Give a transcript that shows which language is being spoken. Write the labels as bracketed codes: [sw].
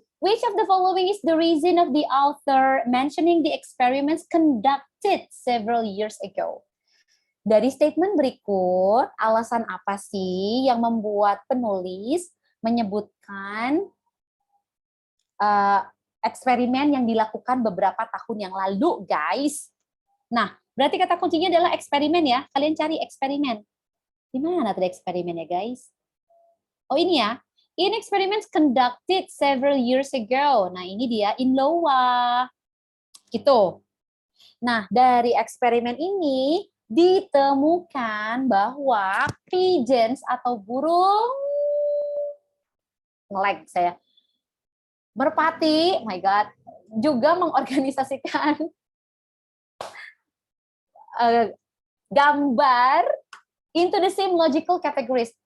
[en] Which of the following is the reason of the author mentioning the experiments conducted several years ago? [id] Dari statement berikut, alasan apa sih yang membuat penulis menyebutkan eksperimen yang dilakukan beberapa tahun yang lalu, guys? Nah, berarti kata kuncinya adalah eksperimen ya. Kalian cari eksperimen. Di mana tadi eksperimen ya, guys? Oh, ini ya. [en] In experiments conducted several years ago. [id] Nah, ini dia in Iowa. Gitu. Nah, dari eksperimen ini ditemukan bahwa pigeons atau burung nge-lag saya. Merpati, [en] oh my god, [id] juga mengorganisasikan gambar [en] into the same logical categories.